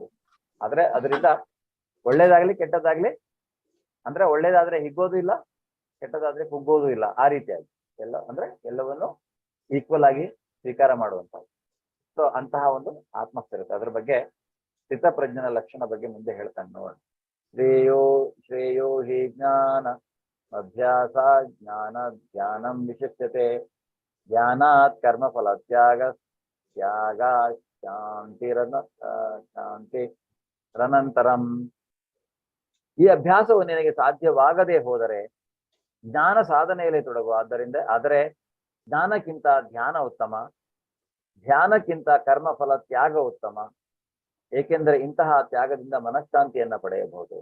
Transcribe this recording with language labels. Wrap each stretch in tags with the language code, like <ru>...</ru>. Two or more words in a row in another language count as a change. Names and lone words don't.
<kn>ಆದ್ರೆ ಅದರಿಂದ ಒಳ್ಳೇದಾಗ್ಲಿ ಕೆಟ್ಟದ್ದಾಗ್ಲಿ, ಅಂದ್ರೆ ಒಳ್ಳೇದಾದ್ರೆ ಹಿಗ್ಗೋದು ಇಲ್ಲ, ಕೆಟ್ಟದಾದ್ರೆ ಕುಗ್ಗೋದು ಇಲ್ಲ, ಆ ರೀತಿಯಾಗಿ ಎಲ್ಲ ಅಂದ್ರೆ ಎಲ್ಲವನ್ನು ಈಕ್ವಲ್ ಆಗಿ ಸ್ವೀಕಾರ ಮಾಡುವಂಥದ್ದು. ಸೊ ಅಂತಹ ಒಂದು ಆತ್ಮಸ್ಥಿರತೆ, ಅದ್ರ ಬಗ್ಗೆ ಸ್ಥಿತಪ್ರಜ್ಞನ ಲಕ್ಷಣ ಬಗ್ಗೆ ಮುಂದೆ ಹೇಳ್ತಾನೆ ನೋಡ.</kn> <sa>ಶ್ರೇಯೋ ಹಿ ಜ್ಞಾನ ಅಭ್ಯಾಸ ಜ್ಞಾನಂ ವಿಶಿಷ್ಯತೆ ಜ್ಞಾನಾತ್ ಕರ್ಮಫಲ ತ್ಯಾಗ ಶಾಂತಿರನಂತರಂ.</sa> <kn>ಈ ಅಭ್ಯಾಸವು ನಿನಗೆ ಸಾಧ್ಯವಾಗದೆ ಹೋದರೆ ಜ್ಞಾನ ಸಾಧನೆಯಲ್ಲಿ ತೊಡಗು. ಆದರೆ ಜ್ಞಾನಕ್ಕಿಂತ ಧ್ಯಾನ ಉತ್ತಮ, ಧ್ಯಾನಕ್ಕಿಂತ ಕರ್ಮಫಲ ತ್ಯಾಗ ಉತ್ತಮ, ಏಕೆಂದರೆ ಇಂತಹ ತ್ಯಾಗದಿಂದ ಮನಃಶಾಂತಿಯನ್ನ ಪಡೆಯಬಹುದು.</kn>